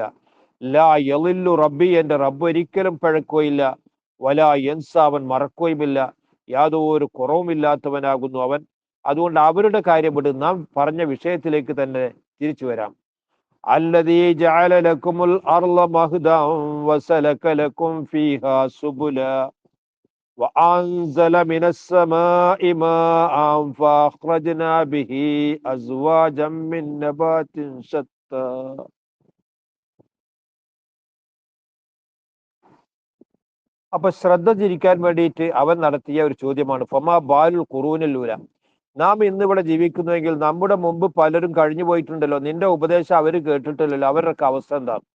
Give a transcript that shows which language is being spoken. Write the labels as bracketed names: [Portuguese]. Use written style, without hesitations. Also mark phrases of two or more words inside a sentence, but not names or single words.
[Arabic] لا يضل ربي, [Malayalam] എന്റെ റബ്ബ് ഒരിക്കലും പിഴക്കുകയില്ല, [Arabic] ولا ينسى, [Malayalam] അവൻ മറക്കുകയുമില്ല, യാതൊരു കുറവുമില്ലാത്തവനാകുന്നു അവൻ. അതുകൊണ്ട് അവരുടെ കാര്യം വിട്, നാം പറഞ്ഞ വിഷയത്തിലേക്ക് തന്നെ തിരിച്ചു വരാം. [Arabic] الذي جعل لكم الأرض مهدا وسلك لكم فيها سبلا. وأنزل من السماء ماء فأخرجنا به أزواجا من نبات شتى. [Malayalam] അപ്പൊ ശ്രദ്ധ തിരിക്കാൻ വേണ്ടിയിട്ട് അവൻ നടത്തിയ ഒരു ചോദ്യമാണ് [Arabic] فما بال القرون. [Malayalam] നാം ഇന്നിവിടെ ജീവിക്കുന്നുവെങ്കിൽ നമ്മുടെ മുമ്പ് പലരും കഴിഞ്ഞു പോയിട്ടുണ്ടല്ലോ, നിന്റെ ഉപദേശം അവർ കേട്ടിട്ടില്ലല്ലോ, അവരുടെ അവസ്ഥ എന്താ?